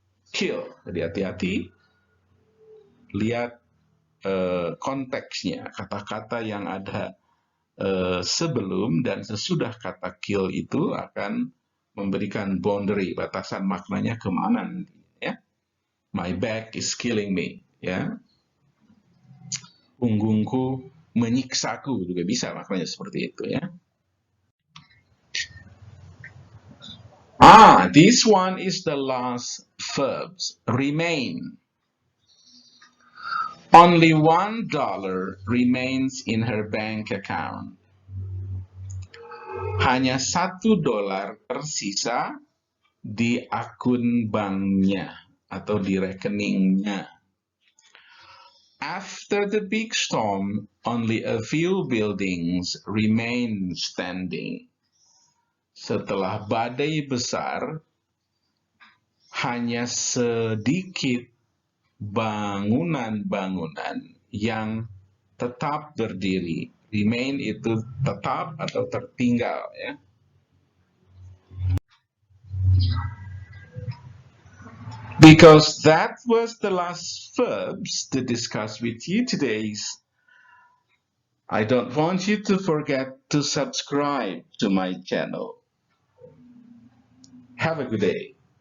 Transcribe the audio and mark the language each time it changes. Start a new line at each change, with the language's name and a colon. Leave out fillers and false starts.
Indonesian: Kill, jadi hati-hati. Lihat konteksnya, kata-kata yang ada sebelum dan sesudah kata kill itu akan memberikan boundary, batasan maknanya kemana nanti. Ya.
English: My back is killing me. Ya.
Indonesian: Punggungku menyiksaku juga bisa maknanya seperti itu ya.
English: This one is the last verbs. Remain. Only $1 remains in her bank account.
Indonesian: Hanya $1 tersisa di akun banknya atau di rekeningnya.
English: After the big storm, only a few buildings remain standing.
Indonesian: Setelah badai besar, hanya sedikit bangunan-bangunan yang tetap berdiri. Remain itu tetap atau tertinggal ya.
English: Because that was the last verbs to discuss with you today. I don't want you to forget to subscribe to my channel. Have a good day.